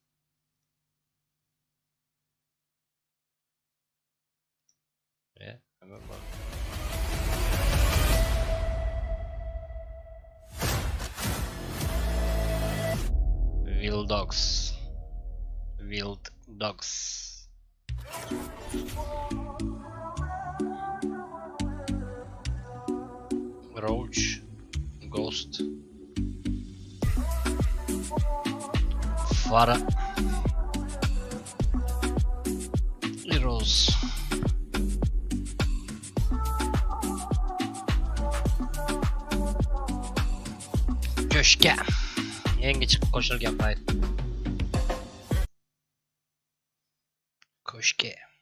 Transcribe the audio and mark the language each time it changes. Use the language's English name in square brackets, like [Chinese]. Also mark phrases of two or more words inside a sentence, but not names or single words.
[Uzbek] Nima bor? [English] Wild dogs. Wild dogs. Roach. Ghost. Fara. Heroes. [Uzbek] Ko'shka. Yangi chiqib qo'shilgan payt. Ko'shka.